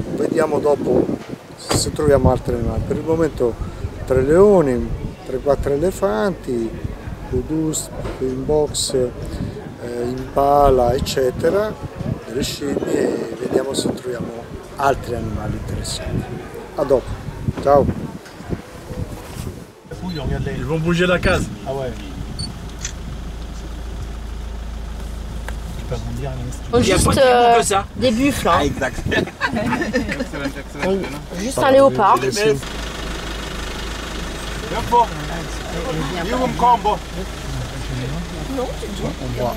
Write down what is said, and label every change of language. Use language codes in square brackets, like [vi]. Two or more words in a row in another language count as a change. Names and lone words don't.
[it] Vediamo dopo se troviamo altri animali. Per il momento 3 leoni, 3-4 elefanti, kudus, in box, impala, eccetera, delle scimmie, e vediamo se troviamo altri animali interessanti. A dopo, ciao! [fr] Ils vont bouger la case. Ah ouais. Juste des buffles. Hein. Exact. Juste un léopard. On voit